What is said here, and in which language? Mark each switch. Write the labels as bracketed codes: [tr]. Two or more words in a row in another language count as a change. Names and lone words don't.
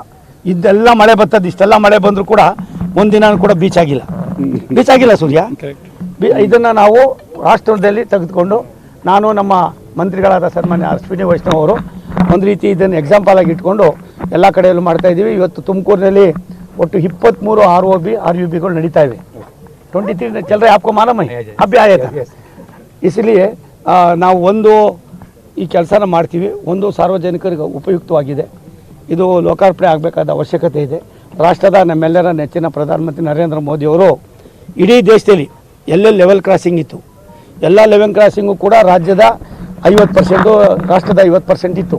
[kn] ಇದೆಲ್ಲ ಮಳೆ ಬರ್ತದೆ, ಇಷ್ಟೆಲ್ಲ ಮಳೆ ಬಂದರೂ ಕೂಡ ಒಂದಿನ ಕೂಡ ಬೀಚ್ ಆಗಿಲ್ಲ ಸೂರ್ಯ. ಇದನ್ನು ನಾವು ರಾಷ್ಟ್ರದಲ್ಲಿ ತೆಗೆದುಕೊಂಡು ನಾನು ನಮ್ಮ ಮಂತ್ರಿಗಳಾದ ಸನ್ಮಾನ್ಯ ಅಶ್ವಿನಿ ವೈಷ್ಣವ್ ಅವರು ಒಂದು ರೀತಿ ಇದನ್ನು ಎಕ್ಸಾಂಪಲ್ ಆಗಿ ಇಟ್ಕೊಂಡು ಎಲ್ಲ ಕಡೆಯಲ್ಲೂ ಮಾಡ್ತಾ ಇದ್ದೀವಿ. ಇವತ್ತು ತುಮಕೂರಿನಲ್ಲಿ ಒಟ್ಟು 23 ROB RUBಗಳು ನಡೀತಾ ಇವೆ. [hi] 23 चल रहे आपको मालूम है अभी आया था इसलिए [kn] ನಾವು ಒಂದು ಈ ಕೆಲಸನ ಮಾಡ್ತೀವಿ. ಒಂದು ಸಾರ್ವಜನಿಕರಿಗೆ ಉಪಯುಕ್ತವಾಗಿದೆ. ಇದು ಲೋಕಾರ್ಪಣೆ ಆಗಬೇಕಾದ ಅವಶ್ಯಕತೆ ಇದೆ. ರಾಷ್ಟ್ರದ ನಮ್ಮೆಲ್ಲರ ನೆಚ್ಚಿನ ಪ್ರಧಾನಮಂತ್ರಿ ನರೇಂದ್ರ ಮೋದಿಯವರು ಇಡೀ ದೇಶದಲ್ಲಿ ಎಲ್ಲೆಲ್ಲಿ [en] level crossing [kn] ಇತ್ತು ಎಲ್ಲ [en] level crossing [kn] ಕೂಡ ರಾಜ್ಯದ 50%, ರಾಷ್ಟ್ರದ 50% ಇತ್ತು.